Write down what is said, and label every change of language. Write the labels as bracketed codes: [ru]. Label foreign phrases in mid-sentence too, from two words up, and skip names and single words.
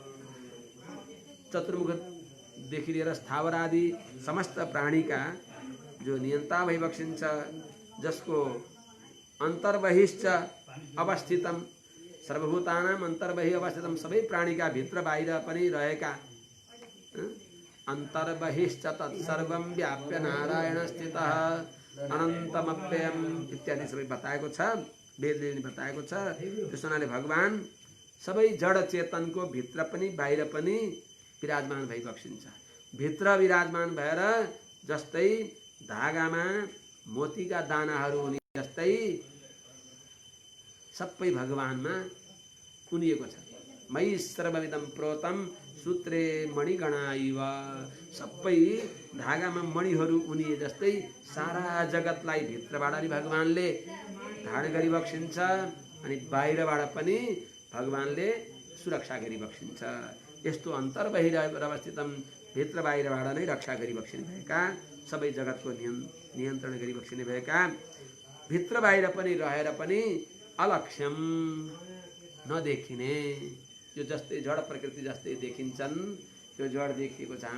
[ne] चतुर्मुखदेखि लिएर स्थावर आदि समस्त प्राणीका जो नियन्ता भइबक्सिन्छ, जसको [sa] अन्तर्बहिश्च अवस्थितम, सर्वभूतानाम अन्तर्बहि अवस्थितम, [ne] सबै प्राणीका भित्र बाहिर पनि रहेका, [sa] अन्तर्बहिश्च तत्सर्वं व्याप्य नारायण स्थितः अनन्तमव्ययम [ne] इत्यादि सबै बताएको छ, वेदले बताएको छ। त्यस हुनाले भगवान सबै जड चेतनको भित्र पनि बाहिर पनि विराजमान भइबक्सिन्छ। भित्र विराजमान भएर जस्तै धागामा मोतीका दानाहरू हुने जस्तै सबै भगवानमा उनिएको छ। [sa] मयि सर्वमिदं प्रोतम सूत्रे मणिगणाइव, [ne] सबै धागामा मणिहरू उनिए जस्तै सारा जगतलाई भित्रबाट नि भगवानले धारण गरिबक्सिन्छ अनि बाहिरबाट पनि भगवानले सुरक्षा गरिबक्सिन्छ। यस्तो [sa] अन्तर्बाहिर अवस्थितम, [ne] भित्र बाहिरबाट नै रक्षा गरिबक्सिने भएका, सबै जगतको नियन्त्रण गरिबक्सिने भएका, भित्र बाहिर पनि रहेर पनि अलक्ष्यम नदेखिने, यो जस्तै जड प्रकृति जस्तै देखिन्छन्, त्यो जड देखिएको छ।